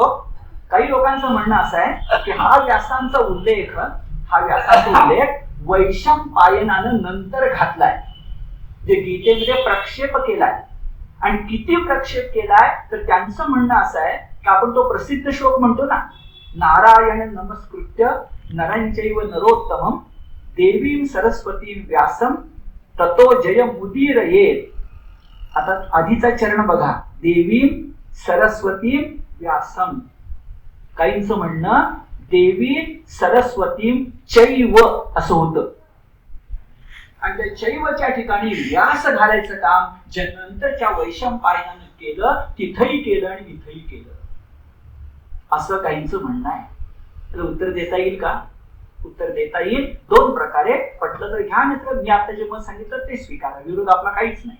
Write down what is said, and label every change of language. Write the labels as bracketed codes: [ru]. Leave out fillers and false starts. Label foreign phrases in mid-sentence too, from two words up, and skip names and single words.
[mr] काही लोकांचं म्हणणं असं आहे की हा व्यासांचा उल्लेख वैशंपायनानं नंतर घातलाय, जे गीतेमध्ये प्रक्षेप केलाय. आणि किती प्रक्षेप केलाय तर त्यांचं म्हणणं असं आहे की आपण तो प्रसिद्ध श्लोक म्हणतो ना, [sa] नारायण नमस्कृत्य नरंचैव नरोत्तमं देवीं सरस्वतीं व्यासं ततो जय मुदीरयेत. [mr] आता आधीचा चरण बघा, [sa] देवीं सरस्वतीं व्यासं. [mr] काहींचं म्हणणं [sa] देवी सरस्वतीं चैव [mr] असं होतं, आणि त्या चैवच्या ठिकाणी व्यास घालायचं काम जे नंतरच्या वैशंपायनानं केलं, तिथंही केलं आणि इथंही केलं, असं काहींचं म्हणणं आहे. तर उत्तर देता येईल का? उत्तर देता येईल दोन प्रकारे. पटलं तर घ्या, नाही मी आता जे मत सांगितलं ते स्वीकारा, विरोध आपला काहीच नाही.